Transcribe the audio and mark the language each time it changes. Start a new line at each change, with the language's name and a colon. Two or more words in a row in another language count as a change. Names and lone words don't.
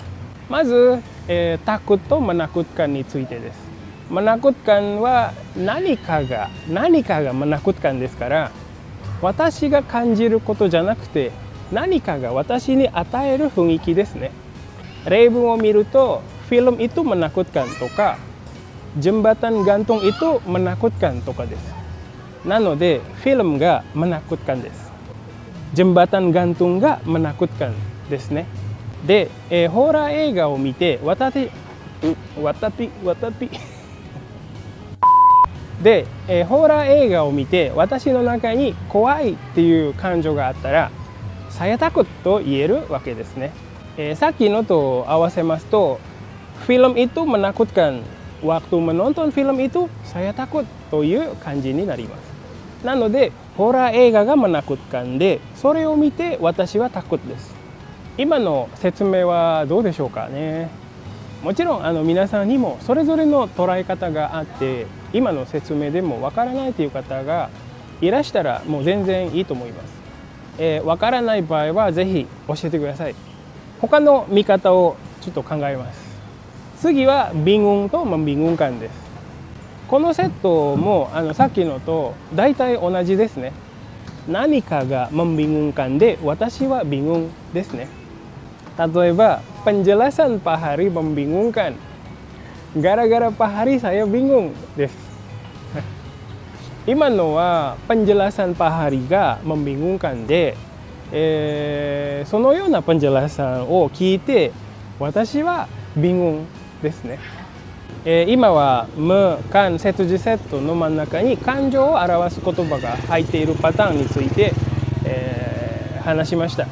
Japanese: まず、takutとmenakutkanについてです。menakutkanは何かがmenakutkanですから、私が感じることじゃなくて何かが私に与える雰囲気ですね。例文を見ると、
Indonesian: film itu menakutkan
Japanese: とか、
Indonesian: jembatan gantung itu menakutkan
Japanese: とかです。なので、filmがmenakutkanです。
Indonesian: jembatan gantung
Japanese: がmenakutkanですね。で、ホラー映画を見てで、ホラー映画を見て私の中に怖いっていう感情があったら、
Indonesian: saya takut
Japanese: と言えるわけですね。さっきのと合わせますと、
Indonesian: film itu menakutkan、 waktu menonton film itu saya takut
Japanese: という感じになります。なので、ホラー映画がmenakutkanで、それを見て私はtakutです。今の説明はどうでしょうかね。もちろん皆さんにもそれぞれの捉え方があって、今の説明でもわからないという方がいらしたらもう全然いいと思います。わからない場合はぜひ教えてください。他の見方をちょっと考えます。次はbingungとmembingungkanです。このセットもさっきのと大体同じですね。何かがmembingungkanで、私はbingungですね。
Indonesian: 例えば、penjelasan Pak Hari membingungkan. Gara-gara Pak Hari saya bingung です。
Japanese: 今のは
Indonesian: penjelasan Pak Hari
Japanese: がmembingungkanで、そのようなpenjelasanを聞いて私はbingungですね。今は無間接字セットの真ん中に感情を表す言葉が入っているパターンについて、話しました。